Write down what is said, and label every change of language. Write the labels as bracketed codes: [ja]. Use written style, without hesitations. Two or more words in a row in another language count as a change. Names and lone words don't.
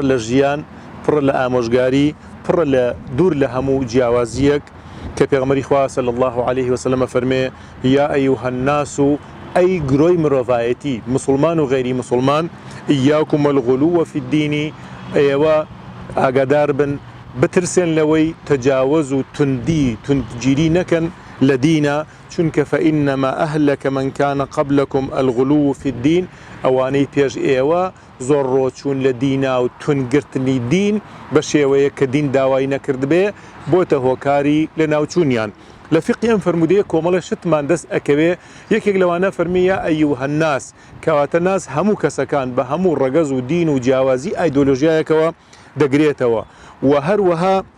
[ckb] لە ژیان پڕە لە ئامۆژگاری پڕە لە دوور لە هەموو جیاوازیەک کە پێغەمبەری خوا [ar] صلی الله عليه وسلم [ckb] فەرمێ [ar] یا ئەیوهە الناس [ckb] و ئەی گرۆی مرۆڤایەتی مسلمان و غەیری مسلمان [ar] ئیاکم الغلو فی الدین [ckb] ئێوە ئاگادار بن بترسێن لەوەی تەجاوز و توندگیری نەکەن لە دینە چونکە [ar] فإنما أهلك من كان قبلكم الغلو في الدين [ckb] ئەوانەی پێش ئێوە زۆر ڕۆچوون لە دینا و تونگرتنی دین بە شێوەیە کە دین داوای نەکرد بێ بۆتە هۆکاری لە ناوچوونیان لە فقیان فەرمودەیە کۆمەڵە شتمان دەست ئەکەوێ یەکێک لەوانە فەرمیە [ar] ئەیوهە الناس [ckb] کەواتە ناس هەموو کەسەکان بە هەموو ڕەگەز و دین و جیاوازی ئایدۆلۆژیایەکەوە دەگرێتەوە و هەروەها